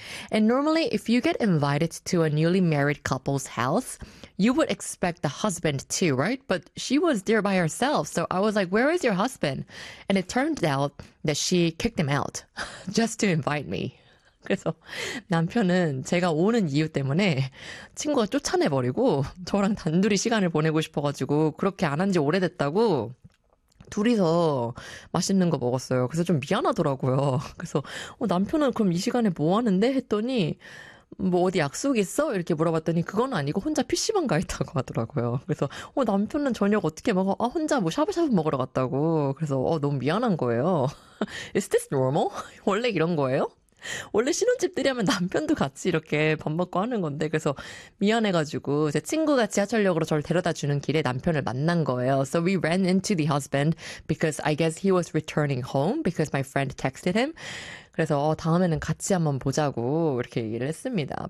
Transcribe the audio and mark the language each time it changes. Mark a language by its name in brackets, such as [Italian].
[English] And normally, if you get invited to a newly married couple's house, you would expect the husband too, right? But she was there by herself. So I was like, where is your husband? And it turned out that she kicked him out just to invite me. [Korean] 그래서 남편은 제가 오는 이유 때문에 친구가 쫓아내버리고 저랑 단둘이 시간을 보내고 싶어가지고 그렇게 안한지 오래됐다고. 둘이서 맛있는 거 먹었어요. 그래서 좀 미안하더라고요. 그래서 남편은 그럼 이 시간에 뭐 하는데? 했더니 뭐 어디 약속 있어? 이렇게 물어봤더니 그건 아니고 혼자 PC방 가 있다고 하더라고요. 그래서 남편은 저녁 어떻게 먹어? 아 혼자 뭐 샤브샤브 먹으러 갔다고. 그래서 너무 미안한 거예요. [English] Is this normal? [Korean] 원래 이런 거예요? 원래 신혼집들이 하면 남편도 같이 이렇게 밥 먹고 하는 건데, 그래서 미안해가지고, 제 친구가 지하철역으로 저를 데려다 주는 길에 남편을 만난 거예요. [English] So we ran into the husband because I guess he was returning home because my friend texted him. [Korean] 그래서, 다음에는 같이 한번 보자고, 이렇게 얘기를 했습니다.